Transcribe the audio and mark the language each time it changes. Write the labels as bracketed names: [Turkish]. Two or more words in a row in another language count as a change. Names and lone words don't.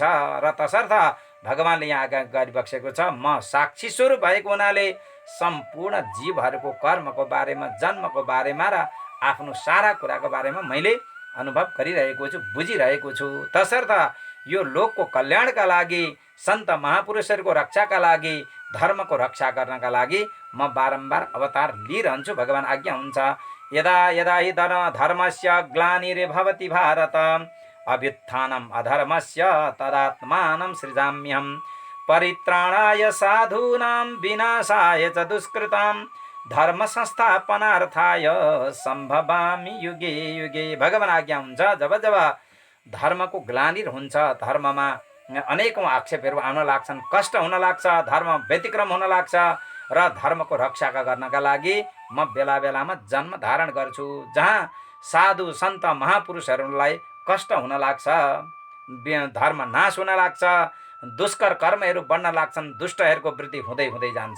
[Nepali] र तसर्थ भगवानले यहाँ आज्ञा गरिबक्सेको छ, म साक्षी स्वरूप भएको हुनाले सम्पूर्ण जीवहरूको कर्मको बारेमा, जन्मको बारेमा र आफ्नो सारा कुराको बारेमा मैले अनुभव गरिरहेको छु, बुझिरहेको छु। तसर्थ यो लोकको कल्याणका लागि, सन्त महापुरुषहरूको रक्षाका लागि, धर्मको रक्षा गर्नका लागि म बारम्बार अवतार लिइरहन्छु। भगवान आज्ञा हुन्छ, [Sanskrit] यदा यदा हि धर्मस्य ग्लानिर्भवति भारत अभ्युत्थानम् अधर्मस्य तदात्मानं सृजाम्यहं परित्राणाय साधूनां विनाशाय च दुष्कृतां धर्म संस्थापनार्थाय सम्भवामि युगे युगे। [Nepali] भगवान आज्ञा हुन्छ, जब जब धर्मको ग्लानि हुन्छ, धर्ममा अनेकौँ आक्षेपहरू आउन लाग्छन्, कष्ट हुन लाग्छ, धर्म व्यतिक्रम हुन लाग्छ र धर्मको रक्षा गर्नका लागि म बेला बेलामा जन्म धारण गर्छु, जहाँ साधु सन्त महापुरुषहरूलाई कष्ट हुन लाग्छ, धर्म नाश हुन लाग्छ, दुष्कर कर्महरू बढ्न लाग्छन्, दुष्टहरूको वृद्धि हुँदै हुँदै जान्छ।